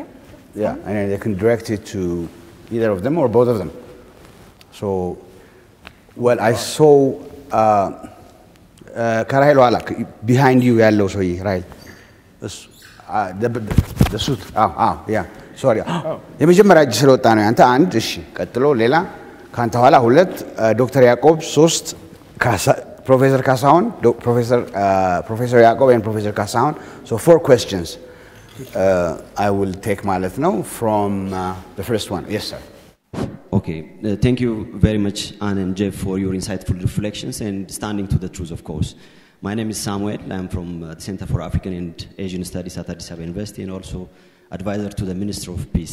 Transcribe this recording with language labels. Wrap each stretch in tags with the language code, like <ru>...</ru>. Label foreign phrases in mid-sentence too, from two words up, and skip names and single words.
<en>Yeah, and then they can direct it to either of them or both of them. So, well, I saw Karahelo Alak behind you, yellow, so right? The suit. Yeah. Sorry.</en> <am>የመጀመሪያ እጅ ስለወጣ ነው አንተ አንድ እሺ ቀጥሎ ሌላ ካንተ ኋላ ሁለት ዶክተር ያዕቆብ 3 ፕሮፌሰር ካሳሁን ፕሮፌሰር ያዕቆብ and ፕሮፌሰር ካሳሁን</am> <en>so 4 questions I will take</en> <am>ማለት ነው</am> <en>from the first one. Yes sir. Okay, thank you very much Anne and Jeff for your insightful reflections and standing to the truth, of course. My name is Samuel. I'm from the Center for African and Asian Studies at Addis Ababa University and also advisor to the Minister of Peace.</en>